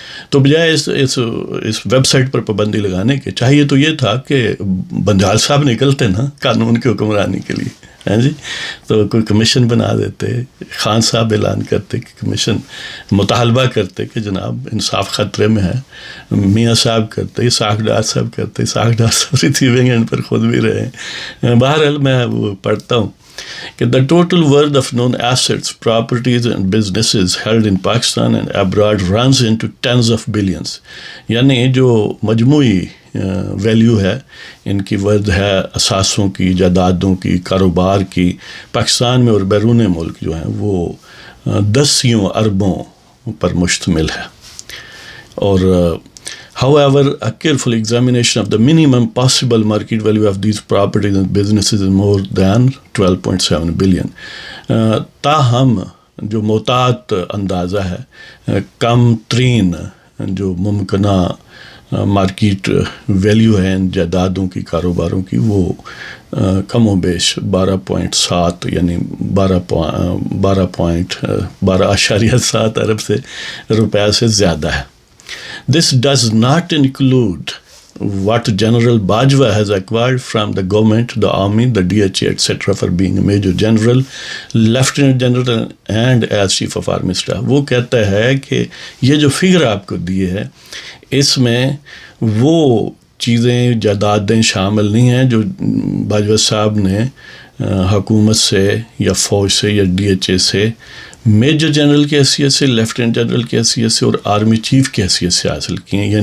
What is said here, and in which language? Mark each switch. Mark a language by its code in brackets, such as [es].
[ur] تو بجائے اس web site پر پابندی لگانے کے چاہیے تو یہ تھا کہ بنجال صاحب نکلتے نا قانون کی حکمرانی کے لیے، ہیں جی، تو کوئی کمیشن بنا دیتے، خان صاحب اعلان کرتے کہ کمیشن، مطالبہ کرتے کہ جناب انصاف خطرے میں ہے. میاں صاحب کرتے، اسحاق ڈار صاحب کرتے، اسحاق ڈار صاحب ریسیونگ اینڈ پر خود بھی رہے ہیں. بہرحال میں وہ پڑھتا ہوں کہ [en] the total worth of known assets, properties and businesses held in Pakistan and abroad runs into tens of billions. [ur] یعنی جو مجموعی ویلیو ہے ان کی ورد ہے، اثاثوں کی، جائیدادوں کی، کاروبار کی، پاکستان میں اور بیرون ملک جو ہیں وہ 10 اربوں پر مشتمل ہے. [en] اور however, a careful examination of the minimum possible market value of these properties and businesses is more than 12.7 billion. [ur] تاہم جو محتاط اندازہ ہے، کم ترین جو ممکنہ مارکیٹ ویلیو ہے ان جائیدادوں کی، کاروباروں کی، وہ کم و بیش 12.7 یعنی 12.7 ارب سے روپے سے زیادہ ہے. [en] This does not include what General Bajwa has acquired from the government, the army, the DHA, etc. for being a Major General, Lieutenant General and as Chief of Army Staff. [ur] وہ کہتا ہے کہ یہ جو فگر آپ کو دیے ہے اس میں وہ چیزیں، جائیدادیں شامل نہیں ہیں جو باجوہ صاحب نے حکومت سے یا فوج سے یا DHA سے، میجر جنرل کی حیثیت سے، لیفٹیننٹ جنرل کی حیثیت سے اور آرمی چیف کی حیثیت سے حاصل کی ہیں.